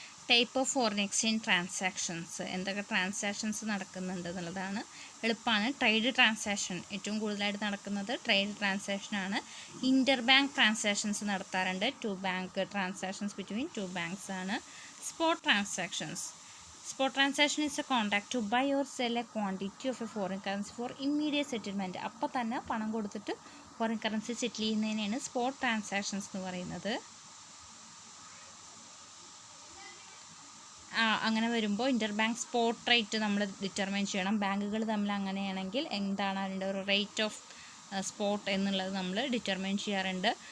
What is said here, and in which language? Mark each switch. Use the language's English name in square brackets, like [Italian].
[English] Type of foreign exchange transactions. [Malayalam] എന്തൊക്കെ transactions നടക്കുന്നുണ്ട് എന്നുള്ളതാണ്. എളുപ്പമാണ്. ട്രേഡ് ട്രാൻസാക്ഷൻ ഏറ്റവും കൂടുതലായിട്ട് നടക്കുന്നത് ട്രേഡ് ട്രാൻസാക്ഷനാണ്. ഇൻ്റർ ബാങ്ക് ട്രാൻസാക്ഷൻസ് നടത്താറുണ്ട്. [English] two bank transactions between two banks [Malayalam] ആണ്. [English] Spot transactions. Spot transaction is a contract to buy or sell a quantity of a foreign currency for immediate settlement. [Malayalam] അപ്പോൾ തന്നെ പണം കൊടുത്തിട്ട് foreign currency സെറ്റിൽ ചെയ്യുന്നതിനാണ് spot transactions എന്ന് പറയുന്നത്. അങ്ങനെ വരുമ്പോൾ ഇൻ്റർ ബാങ്ക് സ്പോട്ട് റേറ്റ് നമ്മൾ ഡിറ്റർമൈൻ ചെയ്യണം. ബാങ്കുകൾ തമ്മിൽ അങ്ങനെയാണെങ്കിൽ എന്താണ് അതിൻ്റെ ഒരു റേറ്റ് ഓഫ് സ്പോട്ട് എന്നുള്ളത് നമ്മൾ ഡിറ്റർമൈൻ ചെയ്യാറുണ്ട്.